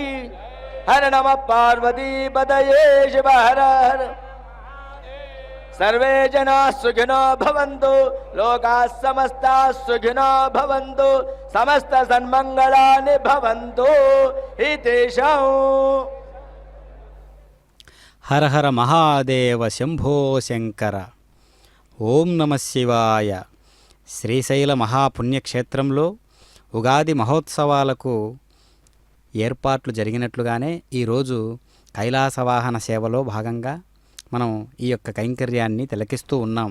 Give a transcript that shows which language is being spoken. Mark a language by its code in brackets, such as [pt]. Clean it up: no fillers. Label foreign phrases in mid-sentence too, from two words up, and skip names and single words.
[sa] हर नमः पार्वती पतये शिव हर हर। सर्वे जनाः सुखिनो भवन्तु, लोकाः समस्ताः सुखिनो भवन्तु, समस्त सन्मंगलानि भवन्तु हितेषां। హర హర మహాదేవ శంభో శంకర. ఓం నమ శివాయ. [te] శ్రీశైల మహాపుణ్యక్షేత్రంలో ఉగాది మహోత్సవాలకు ఏర్పాట్లు జరిగినట్లుగానే ఈరోజు కైలాసవాహన సేవలో భాగంగా మనం ఈ యొక్క కైంకర్యాన్ని తిలకిస్తూ ఉన్నాం.